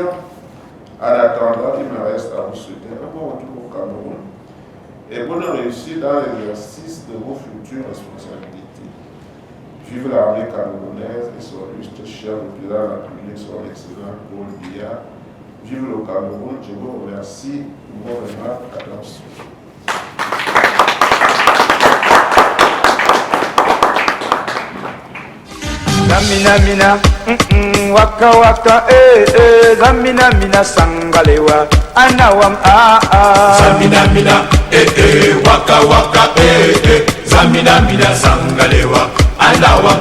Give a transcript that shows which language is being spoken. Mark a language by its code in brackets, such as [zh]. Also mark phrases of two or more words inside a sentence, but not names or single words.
[fr] En attendant, il me reste à vous souhaiter un bon retour au Cameroun et bonne réussite dans l'exercice de vos futures responsabilités. Vive l'armée camerounaise et son illustre chef, le président de la République, son excellent Paul Biya. Vive le Cameroun, je vous remercie pour vos remarques. Attention. Zamina mina, waka waka, zamina mina sangalewa, anawam Zamina mina, waka waka, zamina mina sangalewa, anawam